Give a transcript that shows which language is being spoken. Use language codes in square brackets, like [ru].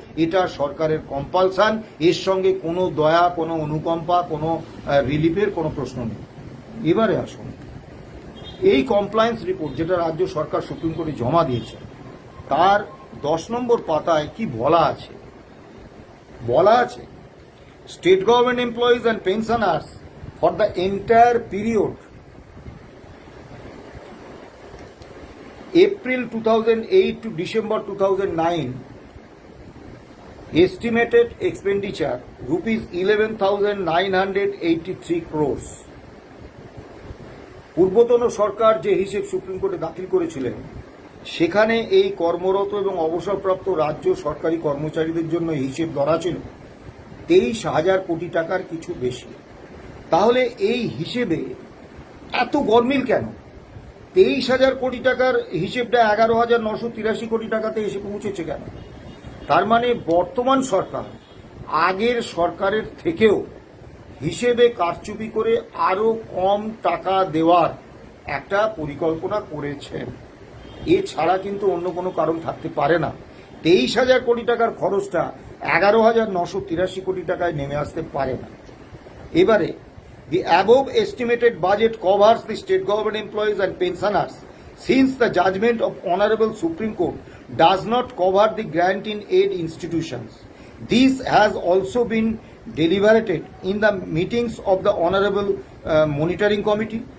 [bn] এটা সরকারের কম্পালসান, এর সঙ্গে কোনো দয়া, কোনো অনুকম্পা, কোনো রিলিফের কোনো প্রশ্ন নেই। এবারে আসুন, এই কমপ্লায়েন্স রিপোর্ট যেটা রাজ্য সরকার সুপ্রিম কোর্টে জমা দিয়েছে, তার 10 নম্বর পাতায় কি বলা আছে? বলা আছে, [en] State government employees and pensioners for the entire period April 2008 to December 2009, estimated expenditure rupees 11,983 crores. [bn] পূর্বতন সরকার যে হিসেব সুপ্রিম কোর্টে দাখিল করেছিলেন, সেখানে এই কর্মরত এবং অবসরপ্রাপ্ত রাজ্য সরকারি কর্মচারীদের জন্য হিসেব ধরা ছিল 23,000 কোটি টাকার কিছু বেশি। তাহলে এই হিসেবে এত গরমিল কেন? 23,000 কোটি টাকার হিসেবটা 11,983 কোটি টাকাতে এসে পৌঁছেছে কেন? তার মানে বর্তমান সরকার আগের সরকারের থেকেও হিসেবে কারচুপি করে আরো কম টাকা দেওয়ার একটা পরিকল্পনা করেছেন। এছাড়া কিন্তু অন্য কোনো কারণ থাকতে পারে না। 23,000 কোটি টাকার খরচটা 11,983 কোটি টাকায় নেমে আসতে পারে না। [en] এবারে, the above estimated budget covers the state government employees and pensioners, since the judgment of Honorable Supreme Court does not cover the grant in aid institutions. This has also been deliberated in the meetings of the Honorable Monitoring Committee.